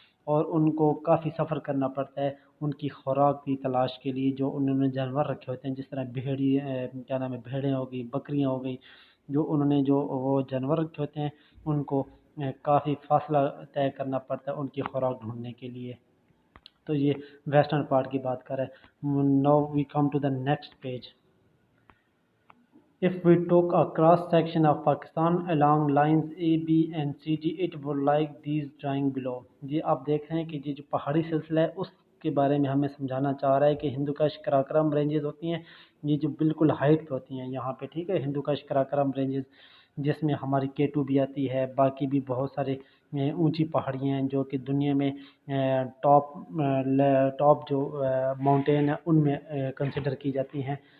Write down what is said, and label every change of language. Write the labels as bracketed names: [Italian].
[Urdu] اور ان کو کافی سفر کرنا پڑتا ہے ان کی خوراک کی تلاش کے لیے جو انہوں نے جانور رکھے ہوتے ہیں جس طرح کیا نام ہے بھیڑیں ہو گئی بکریاں ہو گئی جو انہوں نے جو وہ جانور رکھے ہوتے ہیں ان کو کافی فاصلہ طے کرنا پڑتا ہے ان کی خوراک ڈھونڈنے کے لیے. تو یہ ویسٹرن پارٹ کی بات کر رہے ہیں. [English] Now we come to the next page. If we took a cross section of Pakistan along lines A, B and C, D, it would like these drawing below. [Urdu] یہ آپ دیکھ رہے ہیں کہ یہ جو پہاڑی سلسلہ ہے اس کے بارے میں ہمیں سمجھانا چاہ رہا ہے کہ ہندو کش کراکرم رینجز ہوتی ہیں یہ جو بالکل ہائٹ پہ ہوتی ہیں یہاں پہ ٹھیک ہے ہندو کش کراکرم رینجز جس میں ہماری K2 بھی آتی ہے باقی بھی بہت سارے اونچی پہاڑیاں ہیں جو کہ دنیا میں ٹاپ جو ماؤنٹین ہے ان میں کنسیڈر کی جاتی ہیں.